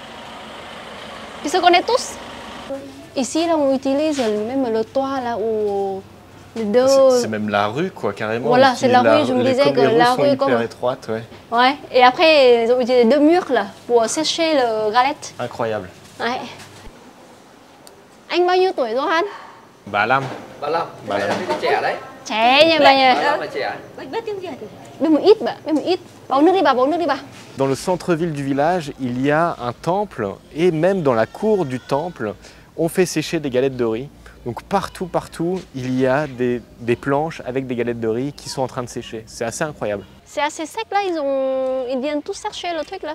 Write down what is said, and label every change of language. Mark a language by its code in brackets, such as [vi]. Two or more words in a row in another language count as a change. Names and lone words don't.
[fr] Ils se connaissent tous. Ici, là, on utilise même le toit, là, où les deux... C'est même la rue, quoi, carrément. Voilà, c'est la rue, je me disais que la rue comme... hyper étroite, ouais. Ouais, et après, ils ont utilisé 2 murs, là, pour sécher le galette. Incroyable. Ouais. [vi] Anh bao nhiêu tuổi rồi anh? 35. 35. Bà là trẻ đấy. Trẻ nha bà nha. 35 là trẻ. Biết tiếng gì? Biết một ít bà, biết một ít. Bầu nước đi bà, bầu nước đi bà. [fr] Dans le centre-ville du village, il y a un temple et même dans la cour du temple, on fait sécher des galettes de riz. Donc partout, il y a des planches avec des galettes de riz qui sont en train de sécher. C'est assez incroyable. C'est assez sec là, ils viennent tous chercher le truc là.